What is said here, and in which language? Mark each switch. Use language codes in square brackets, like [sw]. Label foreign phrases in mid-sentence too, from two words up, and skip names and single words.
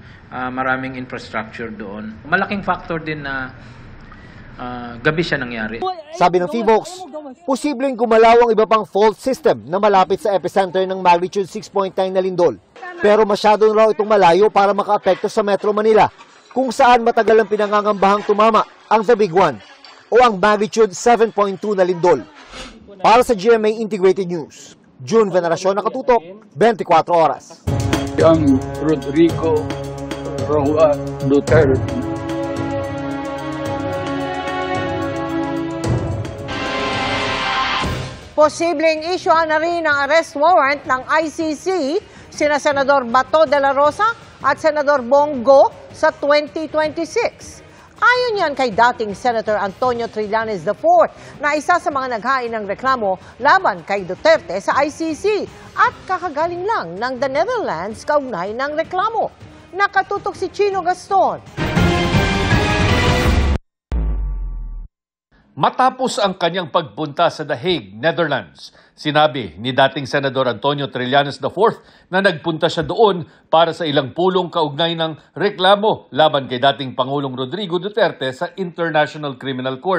[tl] Maraming infrastructure doon. Malaking factor din na gabi siya nangyari. Sabi ng PHIVOLCS, posibleng gumalaw ang iba pang [en] fault system [tl] na malapit sa epicenter ng magnitude 6.9 na lindol. Pero masyado raw itong malayo para makaapekto sa Metro Manila, kung saan matagal ang pinangangambahang tumama ang The Big One o ang magnitude 7.2 na lindol. Para sa GMA Integrated News, June Veneracion, nakatutok, 24 oras. Ang Rodrigo Roa Duterte. Posibleng isyuhan na rin ang [en] arrest warrant [tl] ng ICC sina Senador Bato de la Rosa at Senador Bongo sa 2026. Ayon yan kay dating Senator Antonio Trillanes IV na isa sa mga naghain ng reklamo laban kay Duterte sa ICC at kakagaling lang ng the Netherlands kaugnay ng reklamo. Nakatutok si Chino Gaston. Matapos ang kanyang pagpunta sa The Hague, Netherlands, sinabi ni dating Senador Antonio Trillanes IV na nagpunta siya doon para sa ilang pulong kaugnay ng reklamo laban kay dating Pangulong Rodrigo Duterte sa International Criminal Court.